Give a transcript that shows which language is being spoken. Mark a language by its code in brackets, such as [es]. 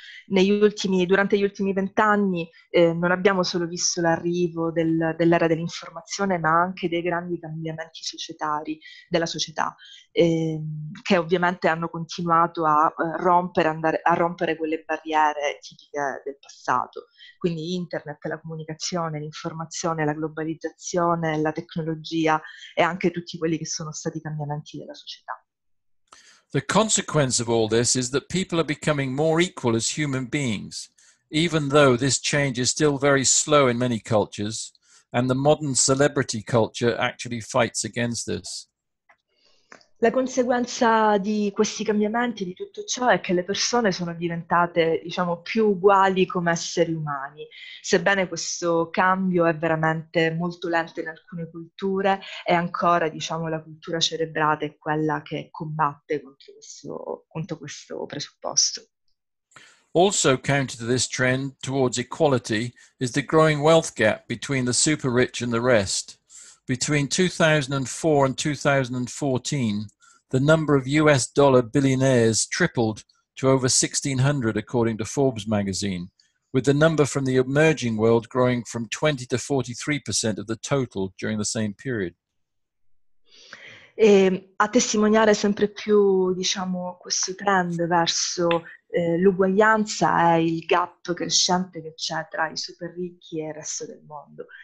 [it] Durante gli ultimi 20 anni non abbiamo solo visto l'arrivo dell'era dell'informazione, ma anche dei grandi cambiamenti societari della società, che ovviamente hanno continuato a rompere quelle barriere tipiche del passato. Quindi internet, la comunicazione, l'informazione, la globalizzazione, la tecnologia e anche tutti quelli che sono stati i cambiamenti della società. [en] The consequence of all this is that people are becoming more equal as human beings, even though this change is still very slow in many cultures, and the modern celebrity culture actually fights against this. [it] La conseguenza di questi cambiamenti, di tutto ciò, è che le persone sono diventate, diciamo, più uguali come esseri umani. Sebbene questo cambio è veramente molto lento in alcune culture, è ancora, diciamo, la cultura cerebrata è quella che combatte contro questo presupposto. [en] Also counter to this trend towards equality is the growing wealth gap between the super rich and the rest. Between 2004 and 2014, the number of US dollar billionaires tripled to over 1,600 according to Forbes magazine, with the number from the emerging world growing from 20 to 43% of the total during the same period. [it] E a testimoniare sempre più, diciamo, questo trend verso l'uguaglianza è il gap crescente che c'è tra i super ricchi e il resto del mondo.